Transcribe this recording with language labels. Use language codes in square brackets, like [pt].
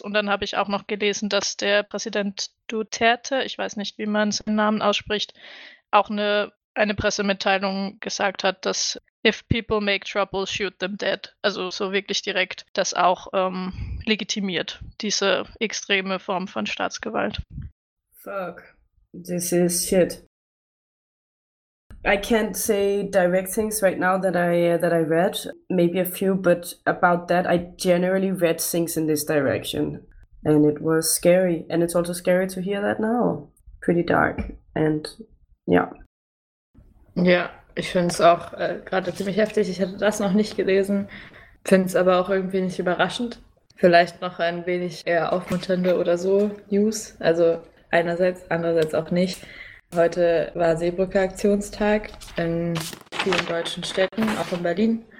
[de] Und dann habe ich auch noch gelesen, dass der Präsident Duterte, ich weiß nicht, wie man seinen Namen ausspricht, auch eine Pressemitteilung gesagt hat, dass [en] if people make trouble, shoot them dead. [de] Also so wirklich direkt das auch legitimiert, diese extreme Form von Staatsgewalt. [en] Fuck. This is shit. I can't say direct things right now that I read, maybe a few, but about that, I generally read things in this direction, and it was scary, and it's also scary to hear that now, pretty dark, and yeah. [de] Ja, ich finde es auch gerade ziemlich heftig, ich hatte das noch nicht gelesen, finde es aber auch irgendwie nicht überraschend, vielleicht noch ein wenig eher aufmunternde oder so News, also einerseits, andererseits auch nicht. Heute war Seebrücke-Aktionstag in vielen deutschen Städten, auch in Berlin.